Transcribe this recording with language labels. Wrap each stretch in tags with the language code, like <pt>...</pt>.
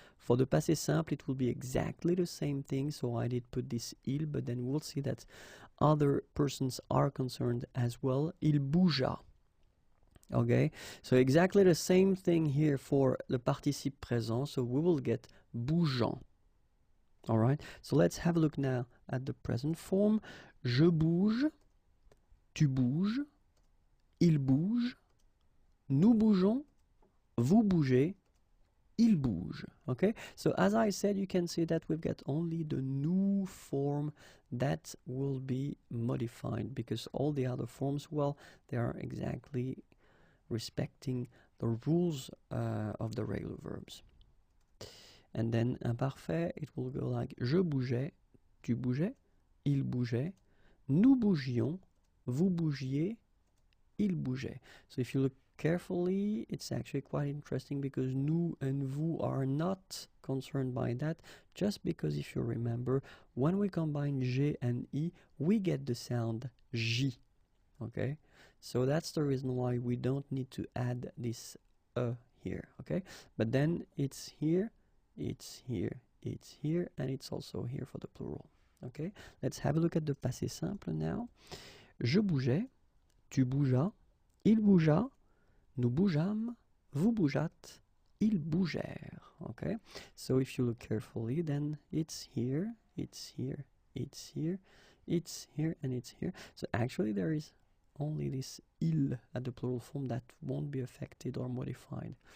<en>For the passé simple, it will be exactly the same thing. So I did put this il, but then we'll see that other persons are concerned as well.</en> <fr>Il bougea.</fr> <en>Okay. So exactly the same thing here for the participe présent. So we will get bougeant. All right. So let's have a look now at the present form.</en> <fr>Je bouge, tu bouges, il bouge, nous bougeons, vous bougez, il bouge.</fr> <en>Okay, so as I said, you can see that we've got only the nous form that will be modified, because all the other forms, well, they are exactly respecting the rules of the regular verbs. And then imparfait, it will go like</en> <fr>je bougeais, tu bougeais, il bougeait, nous bougions, vous bougiez, il bougeait.</fr> <en>So if you look carefully, it's actually quite interesting, because nous and vous are not concerned by that, just because if you remember, when we combine G and I, we get the sound J, okay? So that's the reason why we don't need to add this here, okay? But then it's here, it's here, it's here, and it's also here for the plural, okay? Let's have a look at the passé simple now.</en> <fr>Je bougeais, tu bougeas, il bougea, nous bougeâmes, vous bougeâtes, ils bougèrent.</fr> <en>Okay, so if you look carefully, then it's here, it's here, it's here, it's here, and it's here. So actually there is only this il at the plural form that won't be affected or modified.</en>